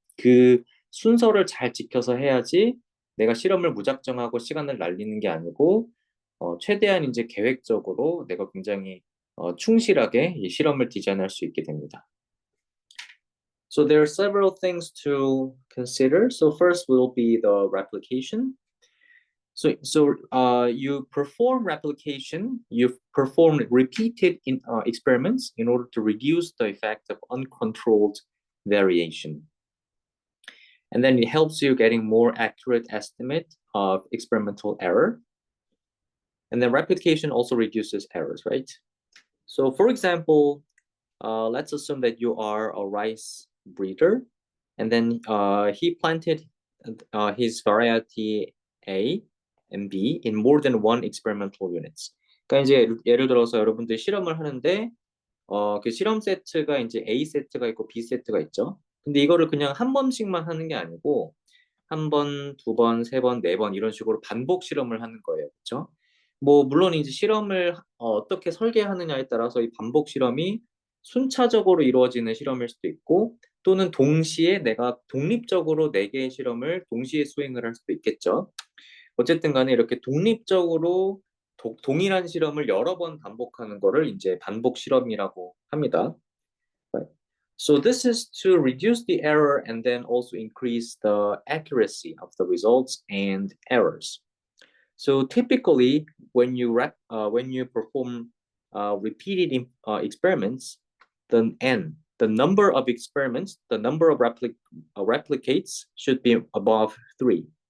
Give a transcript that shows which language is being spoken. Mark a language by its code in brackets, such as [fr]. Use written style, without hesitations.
[ko] 그 순서를 잘 지켜서 해야지 내가 실험을 무작정하고 시간을 날리는 게 아니고 최대한 이제 계획적으로 내가 굉장히 충실하게 이 실험을 디자인할 수 있게 됩니다. [en] So there are several things to consider. So first will be the replication. So you perform replication, you perform repeated experiments in order to reduce the effect of uncontrolled variation. And then it helps you getting more accurate estimate of experimental error. And then replication also reduces errors, right? So for example, let's assume that you are a rice breeder, and then he planted his variety A and B in more than one experimental units. [ko] 그러니까 이제 예를 들어서 여러분들 실험을 하는데 그 실험 세트가 이제 A 세트가 있고 B 세트가 있죠. 근데 이거를 그냥 한 번씩만 하는 게 아니고 한 번, 두 번, 세 번, 네 번 이런 식으로 반복 실험을 하는 거예요. 그렇죠? 뭐 물론 이제 실험을 어떻게 설계하느냐에 따라서 이 반복 실험이 순차적으로 이루어지는 실험일 수도 있고 또는 동시에 내가 독립적으로 네 개의 실험을 동시에 수행을 할 수도 있겠죠. 어쨌든 간에 이렇게 독립적으로 동일한 실험을 여러 번 반복하는 거를 이제 반복 실험이라고 합니다. [en] Right. So this is to reduce the error and then also increase the accuracy of the results and errors. So typically, when you perform repeated experiments, the number of experiments, the number of replicates should be above 3.